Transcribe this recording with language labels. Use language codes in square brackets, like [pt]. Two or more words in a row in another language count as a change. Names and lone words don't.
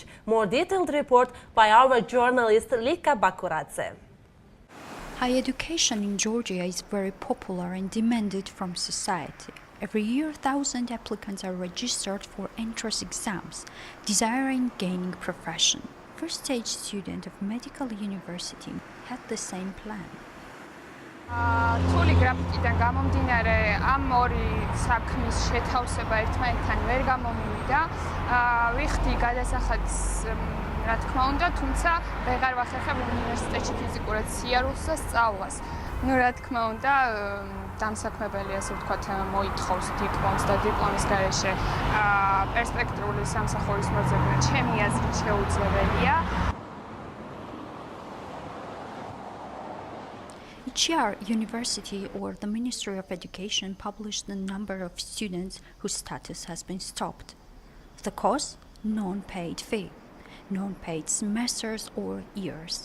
[en] More detailed report by our journalist Lika Bakuradze. Higher education in Georgia is very popular and demanded from society. Every year, thousands of applicants are registered for entrance exams, desiring gaining profession. First-stage student of medical university had the same plan. [ka] თული გრაფიკიდან გამომდინარე ამ ორი საქმის შეთავსება ერთმანეთთან ვერ გამომივიდა. ვიხდი გადასახადს, რა თქმა უნდა, თუმცა ვეღარ ვახერხებ უნივერსიტეტში ფიზიკურად სიარულს და სწავლას. რა თქმა უნდა, დამსაქმებელი, ასე ვთქვათ, მოითხოვს დიპლომს და დიპლომის გარეშე პერსპექტიული სამსახურის მოძებნა ჩემი აზრით შეუძლებელია. [en] Each year, university or the Ministry of Education publish the number of students whose status has been stopped. The cause? Non-paid fee, non-paid semesters or years.